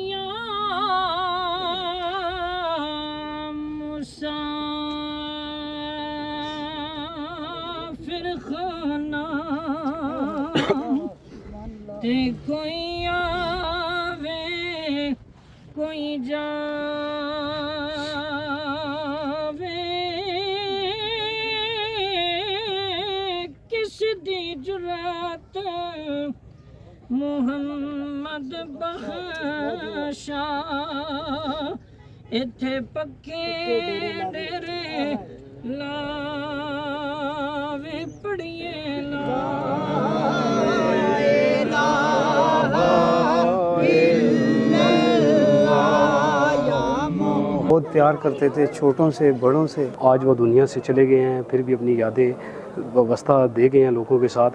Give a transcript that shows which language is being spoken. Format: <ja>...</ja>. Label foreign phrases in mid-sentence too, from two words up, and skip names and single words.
<pa>مسافر خانہ تے کوئی آوے کوئی جاوے کس دی جرات محمد بخشا ایتھے پکے ڈیرے لاوے پڑھیے لا</pa> <ur>بہت پیار کرتے تھے چھوٹوں سے بڑوں سے. آج وہ دنیا سے چلے گئے ہیں پھر بھی اپنی یادیں وابستہ دے گئے ہیں لوگوں کے ساتھ.</ur>